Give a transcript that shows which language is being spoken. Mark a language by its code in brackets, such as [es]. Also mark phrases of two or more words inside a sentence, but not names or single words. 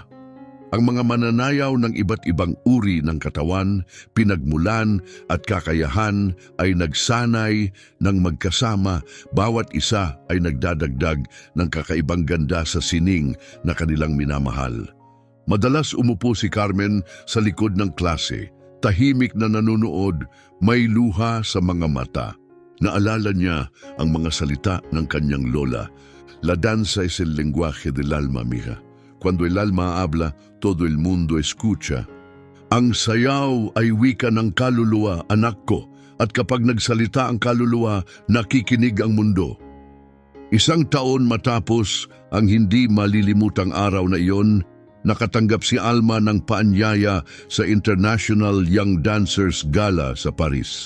[tl] Ang mga mananayaw ng iba't ibang uri ng katawan, pinagmulan at kakayahan ay nagsanay ng magkasama, bawat isa ay nagdadagdag ng kakaibang ganda sa sining na kanilang minamahal. Madalas umupo si Carmen sa likod ng klase, tahimik na nanonood, may luha sa mga mata. Naalala niya ang mga salita ng kanyang lola. [es] La danza es el lenguaje del alma, mija. Cuando el alma habla, todo el mundo escucha. [tl] Ang sayaw ay wika ng kaluluwa, anak ko, at kapag nagsalita ang kaluluwa, nakikinig ang mundo. 1 taon matapos ang hindi malilimutang araw na iyon, nakatanggap si Alma ng paanyaya sa International Young Dancers Gala sa Paris.